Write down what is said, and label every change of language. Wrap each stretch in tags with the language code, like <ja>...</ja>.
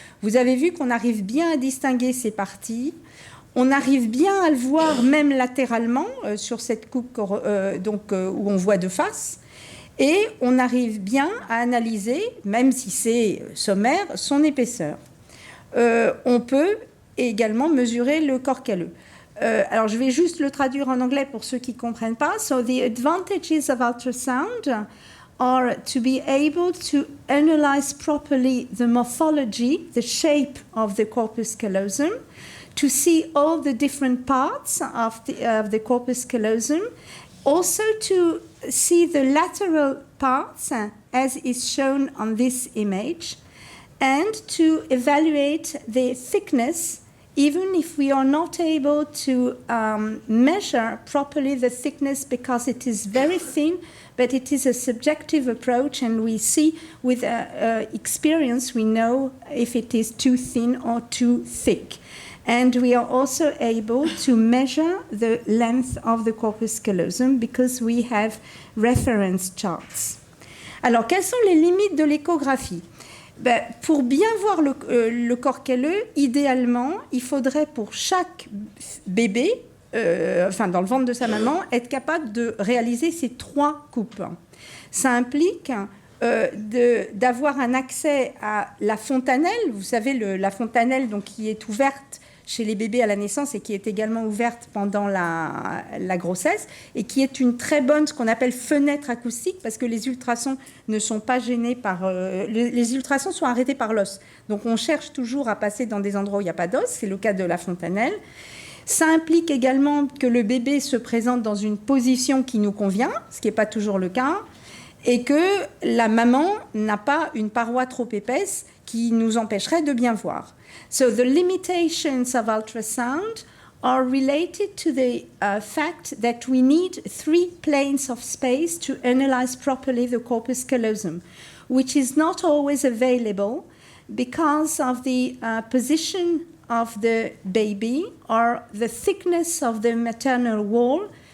<fr>Vous avez vu qu'on arrive bien à distinguer ces parties. On arrive bien à le voir même latéralement sur cette coupe où on voit de face. Et on arrive bien à analyser, même si c'est sommaire, son épaisseur. On peut également mesurer le corps calleux. Alors, je vais juste le traduire en anglais pour ceux qui ne comprennent pas.</fr> <en>So, the advantages of ultrasound are to be able to analyze properly the morphology, the shape of the corpus callosum, to see all the different parts of the corpus callosum, also to see the lateral parts as is shown on this image, and to evaluate the thickness, even if we are not able to measure properly the thickness because it is very thin, but it is a subjective approach, and we see with experience, we know if it is too thin or too thick. And we are also able to measure the length of the corpus callosum because we have reference charts.</en> <fr>Alors, quelles sont les limites de l'échographie? Pour bien voir le corps calleux, idéalement, il faudrait pour chaque bébé, dans le ventre de sa maman, être capable de réaliser ces 3 coupes. Ça implique d'avoir un accès à la fontanelle. Vous savez, la fontanelle donc, qui est ouverte chez les bébés à la naissance et qui est également ouverte pendant la grossesse et qui est une très bonne, ce qu'on appelle fenêtre acoustique, parce que les ultrasons ne sont pas gênés par... les ultrasons sont arrêtés par l'os. Donc on cherche toujours à passer dans des endroits où il n'y a pas d'os, c'est le cas de la fontanelle. Ça implique également que le bébé se présente dans une position qui nous convient, ce qui n'est pas toujours le cas, et que la maman n'a pas une paroi trop épaisse qui nous empêcherait de bien voir.</fr> <en>So the limitations of ultrasound are related to the fact that we need 3 planes of space to analyze properly the corpus callosum, which is not always available because of the position of the baby or the thickness of the maternal wall.</en>